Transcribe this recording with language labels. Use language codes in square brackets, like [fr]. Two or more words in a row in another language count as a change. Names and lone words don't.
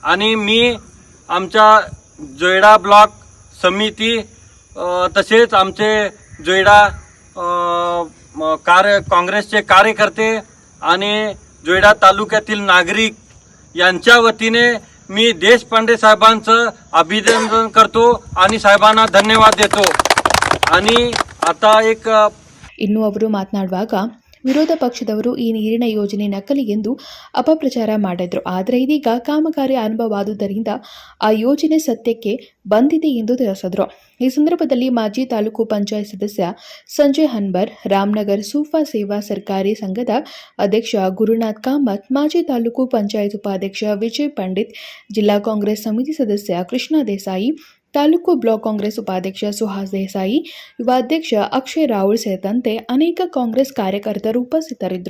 [mr] आणि मी आमच्या जोयडा ब्लॉक समिती तसेच आमचे जोयडा काँग्रेसचे कार्यकर्ते आणि जोयडा तालुक्यातील नागरिक यांच्या वतीने मी देशपांडे साहेबांचं अभिनंदन करतो आणि साहेबांना धन्यवाद देतो. आणि आता एक [kn] ಇನ್ನು ಅವರು ಮಾತನಾಡುವಾಗ ವಿರೋಧ ಪಕ್ಷದವರು ಈ ನೀರಿನ ಯೋಜನೆ ನಕಲಿ ಎಂದು ಅಪಪ್ರಚಾರ ಮಾಡಿದ್ರು. ಆದರೆ ಇದೀಗ ಕಾಮಗಾರಿ ಆರಂಭವಾದುದರಿಂದ ಆ ಯೋಜನೆ ಸತ್ಯಕ್ಕೆ ಬಂದಿದೆ ಎಂದು ತಿಳಿಸಿದ್ರು. ಈ ಸಂದರ್ಭದಲ್ಲಿ ಮಾಜಿ ತಾಲೂಕು ಪಂಚಾಯತ್ ಸದಸ್ಯ ಸಂಜಯ್ ಹನ್ಬರ್, ರಾಮನಗರ್ ಸೂಫಾ ಸೇವಾ ಸರ್ಕಾರಿ ಸಂಘದ ಅಧ್ಯಕ್ಷ ಗುರುನಾಥ್ ಕಾಮತ್, ಮಾಜಿ ತಾಲೂಕು ಪಂಚಾಯತ್ ಉಪಾಧ್ಯಕ್ಷ ವಿಜಯ್ ಪಂಡಿತ್, ಜಿಲ್ಲಾ ಕಾಂಗ್ರೆಸ್ ಸಮಿತಿ ಸದಸ್ಯ ಕೃಷ್ಣ ದೇಸಾಯಿ, ತಾಲೂಕು ಬ್ಲಾಕ್ ಕಾಂಗ್ರೆಸ್ ಉಪಾಧ್ಯಕ್ಷ ಸುಹಾಸ್ ದೇಸಾಯಿ, ಯುವಾಧ್ಯಕ್ಷ ಅಕ್ಷಯ್ ರಾಹುಲ್ ಸೇರಿದಂತೆ ಅನೇಕ ಕಾಂಗ್ರೆಸ್ ಕಾರ್ಯಕರ್ತರು ಉಪಸ್ಥಿತರಿದ್ದರು.